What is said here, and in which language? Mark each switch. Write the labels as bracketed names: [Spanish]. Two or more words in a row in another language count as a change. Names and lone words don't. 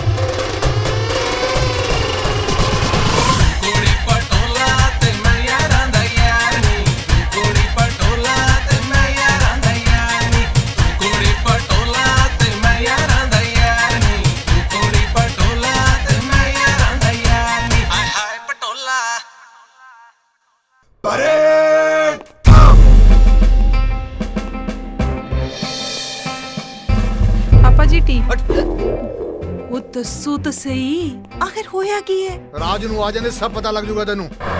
[Punjabi] ਕੁੜੀ ਪਟੋਲਾ ਤੇ ਮੈਂ ਯਾਰਾਂ ਦਾ ਯਾਰ ਨੀ ਕੁੜੀ ਪਟੋਲਾ ਤੇ ਮੈਂ ਯਾਰਾਂ ਦਾ ਯਾਰ ਨੀ ਕੁੜੀ ਪਟੋਲਾ ਤੇ ਮੈਂ ਯਾਰਾਂ ਦਾ ਯਾਰ ਨੀ ਕੁੜੀ ਪਟੋਲਾ ਤੇ ਮੈਂ ਯਾਰਾਂ ਦਾ ਯਾਰ ਨੀ ਹਾਏ ਹਾਏ ਪਟੋਲਾ ਪਾਪਾ ਜੀ ਟੀ ਉਹ ਦੱਸੋ ਤਾਂ ਸਹੀ, ਆਖਿਰ ਹੋਇਆ ਕੀ ਹੈ? ਰਾਜ ਨੂੰ ਆ ਜਾਂਦੇ ਸਭ ਪਤਾ ਲੱਗ ਜੂਗਾ ਤੈਨੂੰ।